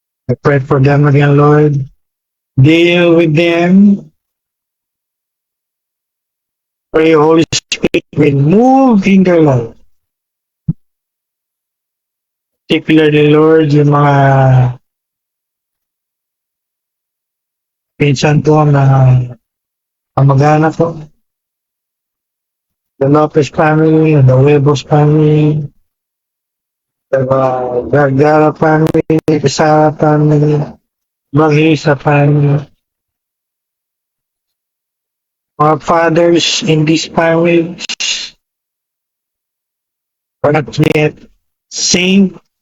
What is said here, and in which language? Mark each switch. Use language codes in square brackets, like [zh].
[en] I pray for them again, Lord. Deal with them. Pray, Holy Spirit will move in their life. Particularly, [tl] Lord, yung mga pinsan ko na kamag-anak ko. [en] The Lopez family, the Huevos family, the Vergara family, the Sara family, Bagisa family. Our fathers in these families are not yet saved.